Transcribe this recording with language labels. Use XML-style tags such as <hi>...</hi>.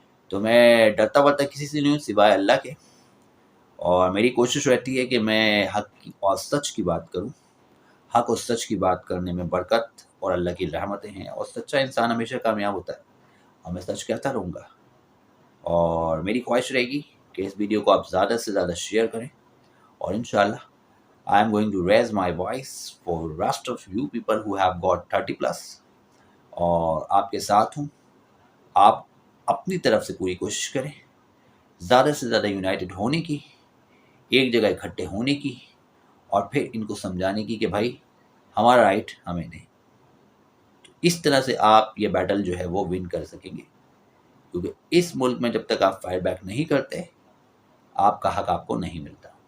<ur>تو میں ڈرتا ورتا کسی سے نہیں ہوں سوائے اللہ کے. اور میری کوشش رہتی ہے کہ میں حق کی اور سچ کی بات کروں. حق اور سچ کی بات کرنے میں برکت اور اللہ کی رحمتیں ہیں، اور سچا انسان ہمیشہ کامیاب ہوتا ہے. اور میں سچ کہتا رہوں گا. اور میری خواہش رہے گی کہ اس ویڈیو کو آپ زیادہ سے زیادہ شیئر کریں. اور انشاءاللہ</ur> <en>I am going to raise my voice for rest of you people who have got 30+.</en> <ur>اور آپ کے ساتھ ہوں. آپ اپنی طرف سے پوری کوشش کریں زیادہ سے زیادہ یونائٹڈ ہونے کی، ایک جگہ اکٹھے ہونے کی، اور پھر ان کو سمجھانے کی کہ بھائی ہمارا رائٹ ہمیں دیں. تو اس طرح سے آپ یہ بیٹل جو ہے وہ ون کر سکیں گے. کیونکہ اس ملک میں جب تک آپ فائٹ بیک نہیں کرتے، آپ کا حق آپ کو نہیں ملتا.</ur>